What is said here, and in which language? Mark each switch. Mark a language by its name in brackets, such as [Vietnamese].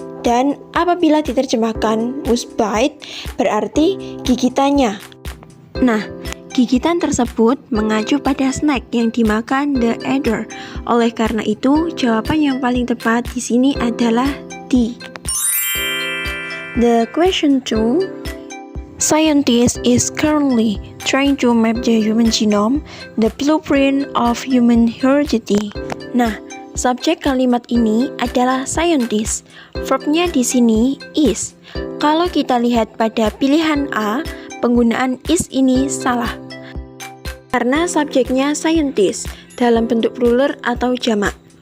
[Indonesian] Dan apabila diterjemahkan [English] was bite, [Indonesian] berarti gigitannya. Nah, gigitan tersebut mengacu pada snack yang dimakan the adder. Oleh karena itu, jawaban yang paling tepat di sini adalah D. [English] The question 2. Scientist is currently trying to map the human genome, the blueprint of human heredity. [Indonesian] Nah, subjek kalimat ini adalah scientist. Verbnya di sini is. Kalau kita lihat pada pilihan A, penggunaan is ini salah. Karena subjeknya scientist dalam bentuk plural atau jamak.